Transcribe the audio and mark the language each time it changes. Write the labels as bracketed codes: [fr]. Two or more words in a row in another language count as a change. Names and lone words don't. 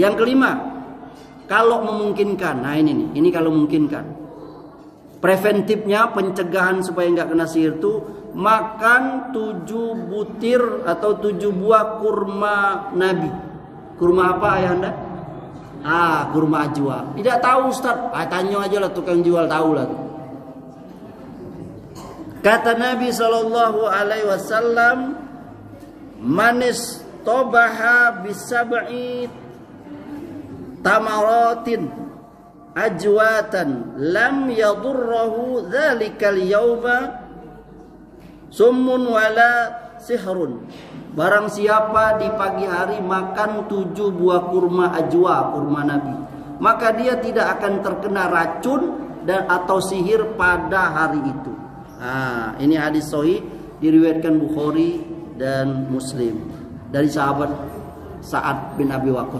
[id] Yang kelima, kalau memungkinkan, nah ini kalau memungkinkan, preventifnya, pencegahan supaya nggak kena sihir itu makan 7 butir atau 7 buah kurma Nabi. Kurma apa ayahanda? Kurma ajwa. Tidak tahu Ustaz? Tanya aja lah tukang jual, tahu lah. Kata Nabi SAW, [ar] من تصبح بسبع تمرات عجوة لم يضره ذلك اليوم سم ولا سحر. [id] Barang siapa di pagi hari makan 7 buah kurma ajwa, kurma Nabi, maka dia tidak akan terkena racun dan atau sihir pada hari itu. Nah, ini hadis sahih diriwayatkan Bukhari dan Muslim dari sahabat Sa'ad bin Abi Waqqas.